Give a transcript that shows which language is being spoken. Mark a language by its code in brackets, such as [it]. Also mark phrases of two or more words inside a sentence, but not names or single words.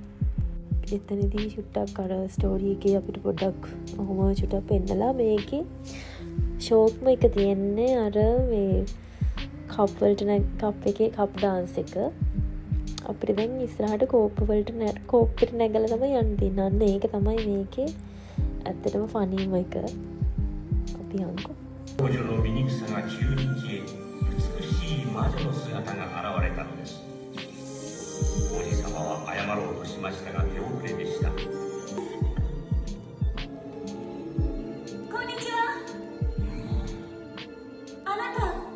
[si] එතනදී චුට්ටක් අර ස්ටෝරි එකේ අපිට පොඩ්ඩක් ඔහොම චුට්ටක් පෙන්නලා මේකේ ෂෝක්ම එක තියෙන්නේ අර මේ කප් එකේ කප් ඩාන්ස් එක. අපිට දැන් ඉස්සරහට කෝප්පෙට නැගලා තමයි යන්න තියෙන්නේ. අන්න ඒක තමයි මේකේ ඇත්තටම ෆනීම එක. අපි යන්කෝ. [ja] 王女の醜さが急に消え、美しい魔女の姿が現れたのです。王子様は謝ろうとしましたが手遅れでした。こんにちは。あなた。